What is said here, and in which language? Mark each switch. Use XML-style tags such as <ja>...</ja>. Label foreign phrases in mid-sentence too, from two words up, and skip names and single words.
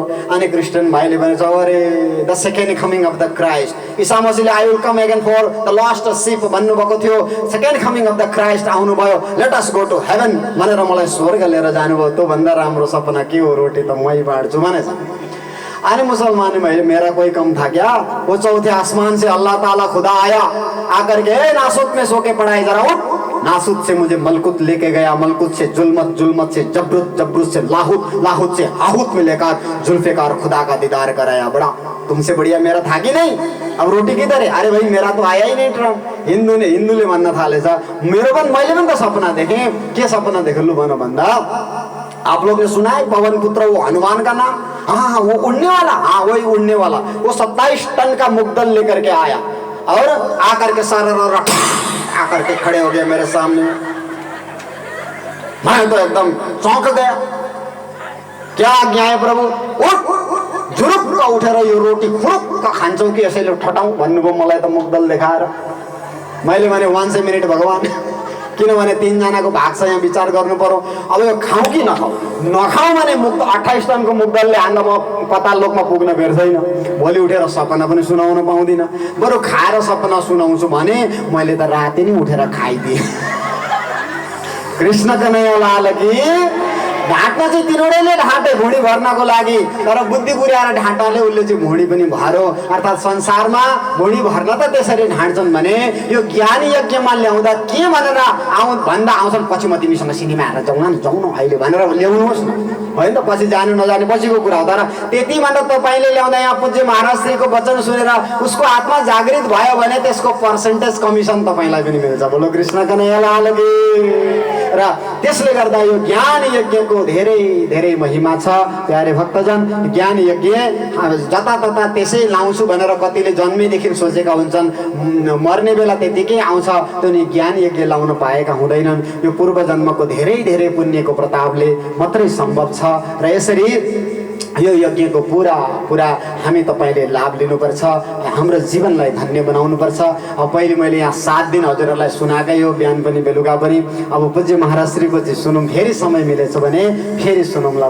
<ne>अनि क्रिस्चियन भाइले भनेछ, अरे</ne> <en>the second coming of the Christ,</en> <ne>ईसा मसीहले</ne> <en>I will come again for the last ship</en> <ne>भन्नुभएको थियो।</ne> <en>second coming of the Christ</en> <ne>आउनुभयो,</ne> <en>let us go to heaven</en> <ne>भनेर मलाई स्वर्ग लिएर जानुभयो। त्यो भन्दा राम्रो सपना के हो, रोटी त मै बाँड्छु भनेछ।</ne> <hi>अरे मुसलमान भाई, मेरा कोई कम था क्या? वो चौथे आसमान से अल्लाह ताला खुदा आया, आकर के नासुत में सो के पढ़ाई, जरा उठ। नासुत से मुझे मलकुत लेके गया, मलकुत से जुल्मत, जुल्मत से जबरुत, जबरुत से लाहुत, लाहुत से हाहुत में लेकर जुल्फिकार खुदा का दीदार कराया। बड़ा तुमसे बढ़िया मेरा था कि नहीं? अब रोटी किधर है? अरे भाई मेरा तो आया ही नहीं ट्रम।</hi> <ne>हिन्दूले भन्न थालेछ, मेरो पनि मैले पनि त सपना देखेँ। के सपना देखेलु भन भन्दा,</ne> <hi>आप लोग ने सुना है पवन पुत्र वो हनुमान का नाम? हाँ, वो उड़ने वाला, हाँ वही उड़ने वाला। वो 27 टन का मुग्दल लेकर के आया और आकर के सारा आकर के खड़े हो गए मेरे सामने। मैं तो एकदम चौंक गया। क्या आज्ञा है प्रभु? उठ,</hi> <ne>झुरुक्क उठेर यो रोटी खुरुक्क खान्छौ कि यसैले ठटाऊ भन्नुभयो मलाई त मुग्दल देखाएर। मैले भने 1 मिनट भगवान्, किनभने 3 जनाको भाग छ, यहाँ विचार गर्नु पर्यो। अब यो खाउँ कि नखाउँ, नखाउँ भने मुक्त 28 टनको मुक्तले हान्दा म पाताल लोकमा पुग्न भेट्दैन। भोलि उठेर सपना पनि सुनाउन पाउँदिनँ। बरु खाएर सपना सुनाउँछु भने मैले त राति नै उठेर खाइदिएँ।</ne> <hi>कृष्ण कन्हैया लाल की।</hi> <ne>ढाँट्न चाहिँ तिनीहरूले ढाँटे भुँडी भर्नको लागि, तर बुद्धि पुर्याएर ढाँटाले उसले चाहिँ भुँडी पनि भर्यो। अर्थात् संसारमा भुँडी भर्न त त्यसरी ढाँट्छन् भने यो ज्ञान यज्ञमा ल्याउँदा के भनेर भन्दा आउँछन्, पछि म तिमीसँग सिनेमा हेरेर जाउँ न अहिले भनेर ल्याउनुहोस् न, होइन त? पछि जानु नजाने पछिको कुरा हो। तर त्यति भनेर तपाईँले ल्याउँदा यहाँ पूज्य महाराज श्रीको वचन सुनेर उसको आत्मा जागृत भयो भने त्यसको</ne> <en>percentage commission</en> <ne>तपाईँलाई पनि मिल्छ।</ne> <hi>बोलो कृष्ण कन्हैया लाल की।</hi> <ne>र त्यसले गर्दा यो ज्ञान यज्ञको धेरै धेरै महिमा छ प्यारे भक्तजन। ज्ञान यज्ञ जतातता त्यसै लाउँछु भनेर कतिले जन्मेदेखि सोचेका हुन्छन्, मर्ने बेला त्यतिकै आउँछ, त्यो नि ज्ञान यज्ञ लाउन पाएका हुँदैनन्। यो पूर्व जन्मको धेरै धेरै पुण्यको प्रतापले मात्रै सम्भव छ। र यसरी यो यज्ञको पुरा हामी तपाईँले लाभ लिनुपर्छ, हाम्रो जीवनलाई धन्य बनाउनुपर्छ। अब पहिले मैले यहाँ 7 दिन हजुरहरूलाई सुनाएकै हो, बिहान पनि बेलुका पनि। अब पूज्य महाराज श्रीको चाहिँ सुनौँ, फेरि समय मिलेछ भने फेरि सुनौँला।</ne>